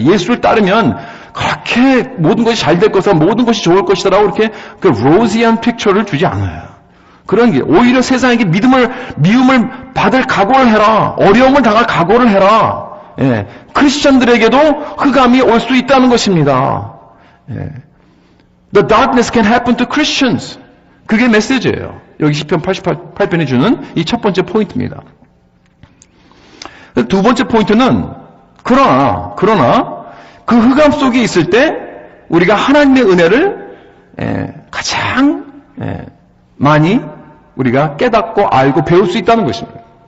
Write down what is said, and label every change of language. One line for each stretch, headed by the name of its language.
Korean: 예수를 따르면 그렇게 모든 것이 잘 될 것이다, 모든 것이 좋을 것이다라고 이렇게 그 로지한 픽처를 주지 않아요. 그런 게 오히려 세상에게 미움을 받을 각오를 해라, 어려움을 당할 각오를 해라. 크리스천들에게도 흑암이 올 수 있다는 것입니다.
English: The darkness can happen to Christians.
Korean: 그게 메시지예요. 여기 시편 88편이 주는 이 첫 번째 포인트입니다. 두 번째 포인트는 그러나 그 흑암 속에 있을 때 우리가 하나님의 은혜를 가장 많이 우리가 깨닫고 알고 배울 수 있다는 것입니다.